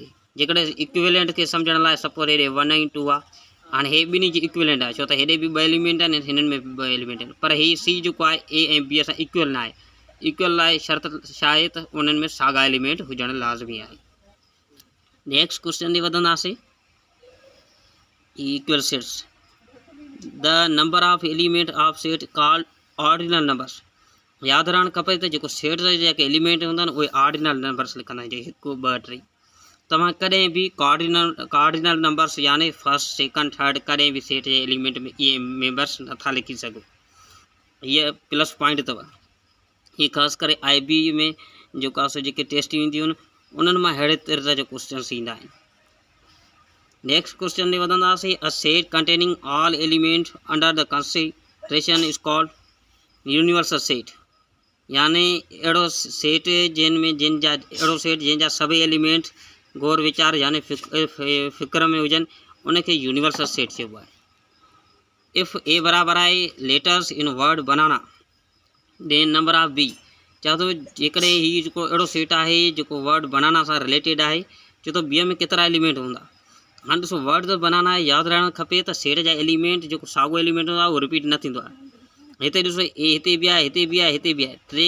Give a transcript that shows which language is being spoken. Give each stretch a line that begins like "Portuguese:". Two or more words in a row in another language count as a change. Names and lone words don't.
Sindhi: जेकॾहिं इक्विवेलेंट खे सम्झण लाइ सपोज हेॾे 1 ऐं 2 आहे, हाणे हे ॿिन्ही जी इक्विवेलेंट आहे, छो त हेॾे बि 2 एलिमेंट आहिनि, हिननि में बि 2 एलिमेंट आहिनि, पर हीअ सी जेको आहे ए ऐं बी असां इक्वल न आहे। इक्वल लाइ शर्त छा आहे त उन्हनि में साॻा एलिमेंट हुजणु लाज़मी आहे।
English: next question
Sindhi: ॾे वधंदासीं।
English: equal sets the number of element of set called ordinal numbers.
Sindhi: यादि रहणु खपे त जेको सेट जा जेके एलिमेंट हूंदा आहिनि उहे
English: ordinal numbers
Sindhi: लिखंदा आहिनि, जीअं 1 2 3। तव्हां कॾहिं बि
English: cardinal numbers
Sindhi: यानी
English: first second third
Sindhi: कॾहिं बि सेट जे एलिमेंट में इहे मेंबर्स नथा लिखी सघो। हीअ
English: plus point
Sindhi: अथव। हीअ ख़ासि करे IB में जेका जेके टेस्ट ईंदियूं आहिनि उन्हनि मां अहिड़े तरह जा क्वेश्चन्स ईंदा आहिनि।
English: next question
Sindhi: ॾे वधंदासीं।
English: a set containing all element under the consideration is called universal set.
Sindhi: यानी अहिड़ो सेट अहिड़ो सेट जंहिंजा सभई एलिमेंट गौर विचार यानी फ़िक्र में हुजनि उनखे
English: universal set
Sindhi: चइबो आहे।
English: if A
Sindhi: बराबर आहे
English: letters in word banana then number of B.
Sindhi: चओ थो जेकॾहिं हीउ जेको अहिड़ो सेट आहे जेको
English: word banana
Sindhi: सां रिलेटेड आहे, चओ थो ॿिए में केतिरा एलिमेंट हूंदा। हाणे ॾिसो वर्ड त बनाना आहे, यादि रहणु खपे त सेट जा एलिमेंट जेको साॻियो एलिमेंट हूंदो आहे उहो रिपीट न थींदो आहे। हिते ॾिसो A हिते बि आहे, हिते बि आहे, हिते बि आहे।